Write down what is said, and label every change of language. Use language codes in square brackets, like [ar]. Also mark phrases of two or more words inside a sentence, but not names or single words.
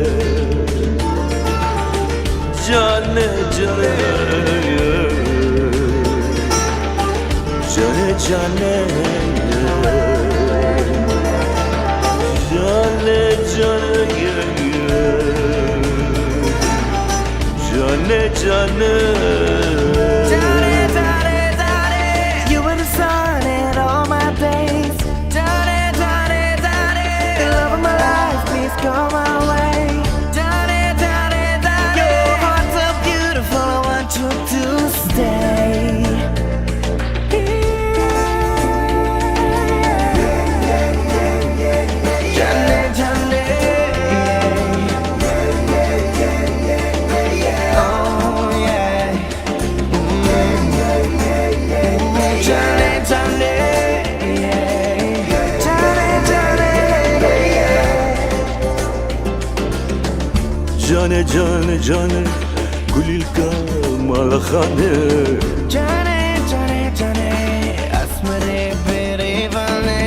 [ku] جانه جانه جانه جانه جانه جانه جانه جانه [en] You were the sun in all my days. The love of my life, please come my way. Your heart's so beautiful, I want you to stay. Johnny, Johnny. Oh yeah. Johnny, Johnny. [ku] جانه جانه جانه گلیلکا مالخانه جانه جانه جانه اسمره بریوانه